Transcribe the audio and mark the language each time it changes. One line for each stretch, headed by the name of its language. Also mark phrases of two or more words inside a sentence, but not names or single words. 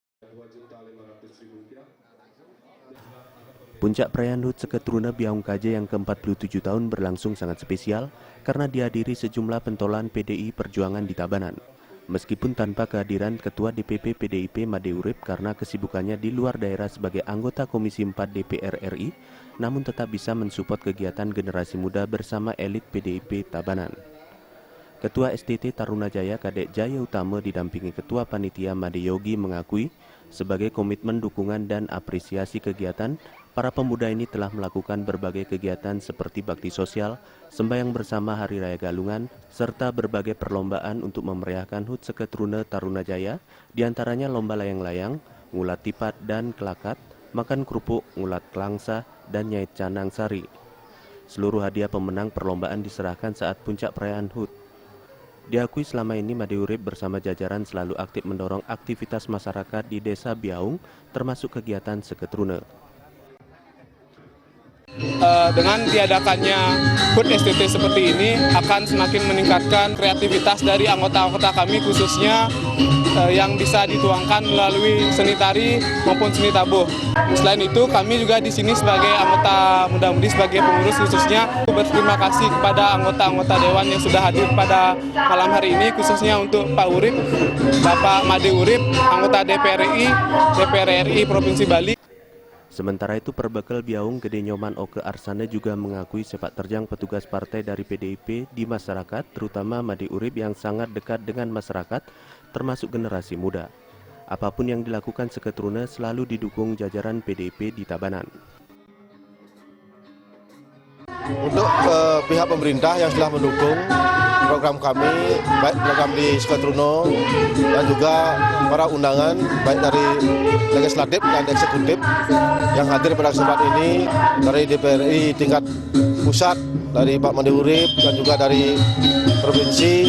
Indonesian: Puncak perayaan HUT Seketruna Biaung KJ yang ke-47 tahun berlangsung sangat spesial karena dihadiri sejumlah pentolan PDI Perjuangan di Tabanan. Meskipun tanpa kehadiran Ketua DPP PDIP Made Urip karena kesibukannya di luar daerah sebagai anggota Komisi 4 DPR RI, namun tetap bisa mensupport kegiatan generasi muda bersama elit PDIP Tabanan. Ketua STT Tarunajaya Kadek Jaya Utama didampingi Ketua Panitia Made Yogi mengakui sebagai komitmen dukungan dan apresiasi kegiatan, para pemuda ini telah melakukan berbagai kegiatan seperti bakti sosial, sembahyang bersama Hari Raya Galungan, serta berbagai perlombaan untuk memeriahkan HUT Seketruna Tarunajaya, diantaranya lomba layang-layang,
Balinese: ngulat tipat
Indonesian: dan kelakat, makan kerupuk,
Balinese: ngulat kelangsa,
Indonesian: dan
Balinese: nyait canang sari.
Indonesian: Seluruh hadiah pemenang perlombaan diserahkan saat puncak perayaan HUT. Diakui selama ini Made Urip bersama jajaran selalu aktif mendorong aktivitas masyarakat di Desa Biaung, termasuk kegiatan Seketruna. Dengan diadakannya HUT STT seperti ini akan semakin meningkatkan kreativitas dari anggota-anggota kami, khususnya yang bisa dituangkan melalui seni tari maupun seni tabuh. Selain itu, kami juga di sini sebagai anggota muda-mudi, sebagai pengurus khususnya berterima kasih kepada anggota-anggota dewan yang sudah hadir pada malam hari ini, khususnya untuk Pak Urip, Bapak Made Urip, anggota DPR RI Provinsi Bali. Sementara itu, Perbekal Biaung Gede Nyoman Oke Arsana juga mengakui sepak terjang petugas partai dari PDIP di masyarakat, terutama Made Urip yang sangat dekat dengan masyarakat, termasuk generasi muda. Apapun yang dilakukan Seketruna selalu didukung jajaran PDIP di Tabanan. Untuk pihak pemerintah yang telah mendukung program kami, baik program di Seketruna dan juga para undangan baik dari legislatif dan eksekutif yang hadir pada kesempatan ini dari DPRI tingkat pusat, dari Pak Made Urip dan juga dari provinsi.